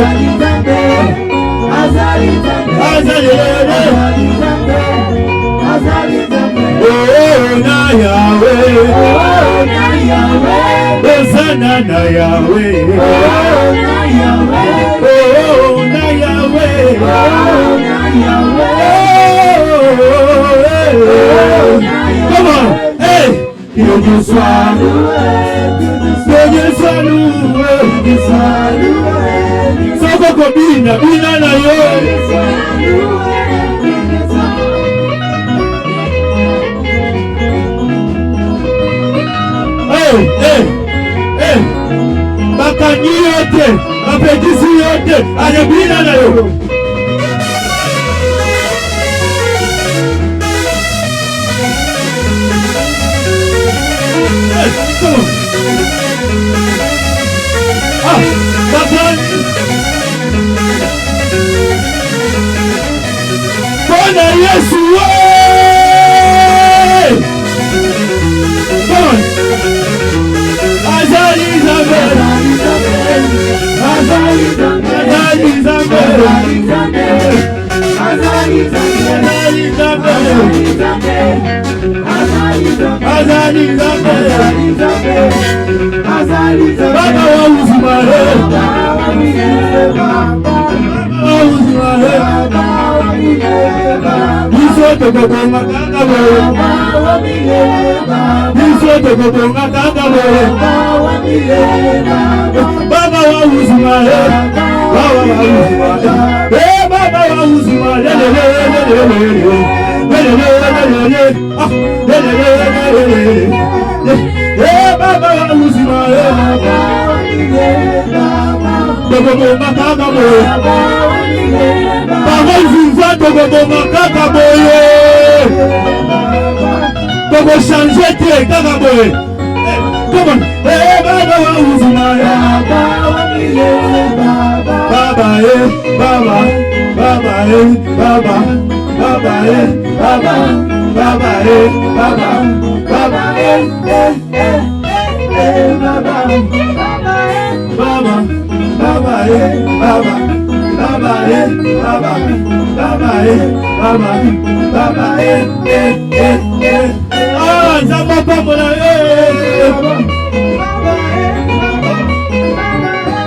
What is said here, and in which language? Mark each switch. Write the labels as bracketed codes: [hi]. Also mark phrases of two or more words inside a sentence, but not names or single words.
[ln] Azali Zambe. Azali Zambe. Oh na Yahweh. Oh na Yahweh. Hosanna na Yahweh. Oh na Yahweh. Oh na Yahweh. Oh na Yahweh. [en] Come on, [fr] hey, que Dieu soit loué, que Dieu soit loué, [ln] Soko kobina, bina na yo. Hey, hey, hey, bakanyi yote, bapetisi yote, ale bina na yo. [en] Come on. [ln] Ah, Batani. [sw] Bwana Yesu [en] Come on. [ln] Azali Zambe. Azali Zambe. Azali Zambe. Azali Zambe. Azali Zambe. [sw] Baba wa uzima [ln] Biso tokobonga kaka boye. Biso tokobonga kaka boye. [sw] Baba wa uzima Baba wa uzima Baba wa uzima Baba wa uzima [ln] tokobonga kaka boye. [fr] Parole vivante [ln] tokobonga kaka boye. Tokochange te kaka boye. [en] Come on. [sw] Baba wa uzima Baba Baba Baba Baba Baba Baba Baba Baba Baba Baba Baba Ah, Zamba Pamona